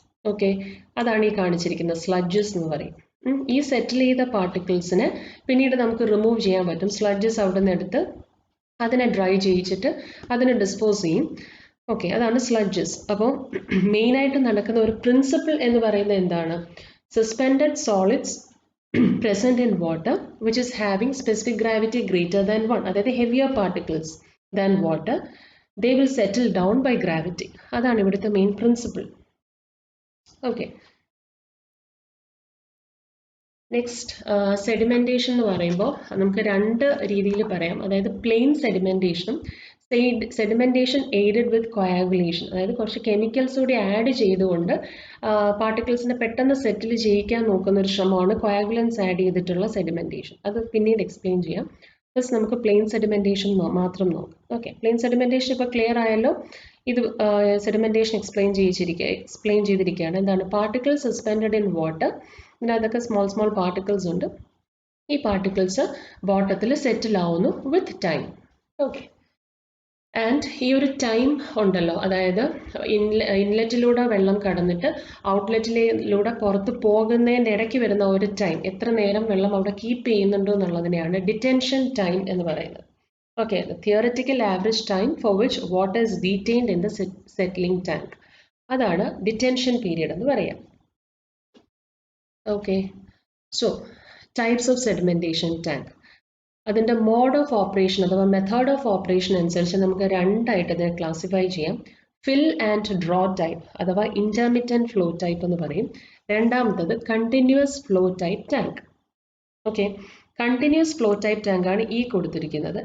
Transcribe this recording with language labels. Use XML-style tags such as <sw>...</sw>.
<ml>Okay, അതാണ് ഈ കാണിച്ചിരിക്കുന്ന സ്ലഡ്ജസ് എന്ന് പറയും. ഈ സെറ്റിൽ ചെയ്ത പാർട്ടിക്കിൾസിനെ പിന്നീട് നമുക്ക് റിമൂവ് ചെയ്യാൻ പറ്റും. സ്ലഡ്ജസ് അവിടെ നിന്ന് എടുത്ത് അതിനെ ഡ്രൈ ചെയ്യിച്ചിട്ട് അതിനെ ഡിസ്പോസ് ചെയ്യും. ഓക്കെ, അതാണ് സ്ലഡ്ജസ്. അപ്പോൾ മെയിനായിട്ട് നടക്കുന്ന ഒരു പ്രിൻസിപ്പിൾ എന്ന് പറയുന്നത് എന്താണ്?</ml> <en>Suspended solids present in water which is having specific gravity greater than 1, അതായത് heavier particles than water, they will settle down by gravity.</en> <ml>അതാണ് ഇവിടുത്തെ main principle. Okay, next sedimentation എന്ന് പറയുമ്പോൾ നമുക്ക് രണ്ട് രീതിയിൽ പറയാം. അതായത് പ്ലെയിൻ സെഡിമെൻറ്റേഷനും സെഡിമെൻറ്റേഷൻ എയ്ഡഡ് വിത്ത് കൊയാഗുലേഷൻ, അതായത് കുറച്ച് കെമിക്കൽസ് കൂടി ആഡ് ചെയ്തുകൊണ്ട് പാർട്ടിക്കിൾസിനെ പെട്ടെന്ന് സെറ്റിൽ ചെയ്യിക്കാൻ നോക്കുന്ന ഒരു ശ്രമമാണ് കൊയാഗുലൻസ് ആഡ് ചെയ്തിട്ടുള്ള സെഡിമെൻറ്റേഷൻ. അത് പിന്നീട് എക്സ്പ്ലെയിൻ ചെയ്യാം. പ്ലസ് നമുക്ക് പ്ലെയിൻ സെഡിമെൻറ്റേഷൻ മാത്രം നോക്കാം. ഓക്കെ, പ്ലെയിൻ സെഡിമെൻറ്റേഷൻ ഇപ്പോൾ ക്ലിയർ ആയല്ലോ. ഇത് സെഡിമെൻറ്റേഷൻ എക്സ്പ്ലെയിൻ ചെയ്തിരിക്കുകയാണ്. എന്താണ്?</ml> <en>Particle suspended in water.</en> <ml>ഇതിനകത്തൊക്കെ സ്മോൾ പാർട്ടിക്കിൾസ് ഉണ്ട്. ഈ പാർട്ടിക്കിൾസ് ബോട്ടത്തിൽ സെറ്റിൽ ആവുന്നു വിത്ത് ടൈം. ഓക്കെ, ആൻഡ് ഈ ഒരു ടൈം ഉണ്ടല്ലോ, അതായത് ഇൻലെറ്റിലൂടെ വെള്ളം കടന്നിട്ട് ഔട്ട്ലെറ്റിലൂടെ പുറത്ത് പോകുന്നതിൻ്റെ ഇടയ്ക്ക് വരുന്ന ഒരു ടൈം, എത്ര നേരം വെള്ളം അവിടെ കീപ്പ് ചെയ്യുന്നുണ്ടോ എന്നുള്ളതിനെയാണ് ഡിറ്റൻഷൻ ടൈം എന്ന് പറയുന്നത്. Okay,</ml> <en>the theoretical average time for which water is detained in the settling tank,</en> <ml>അതാണ് ഡിറ്റൻഷൻ പീരിയഡ് എന്ന് പറയാം.</ml> <en>Okay, so types of sedimentation tank.</en> <ml>അതിൻ്റെ മോഡ് ഓഫ് ഓപ്പറേഷൻ അഥവാ മെത്തേഡ് ഓഫ് ഓപ്പറേഷൻ അനുസരിച്ച് നമുക്ക് രണ്ടായിട്ട് ഇതിനെ ക്ലാസിഫൈ ചെയ്യാം. ഫിൽ ആൻഡ് ഡ്രോ ടൈപ്പ് അഥവാ ഇൻ്റർമിറ്റൻറ്റ് ഫ്ലോ ടൈപ്പ് എന്ന് പറയും. രണ്ടാമത്തത് continuous flow type tank. Okay, continuous flow type tank ആണ് ഈ കൊടുത്തിരിക്കുന്നത്.</ml>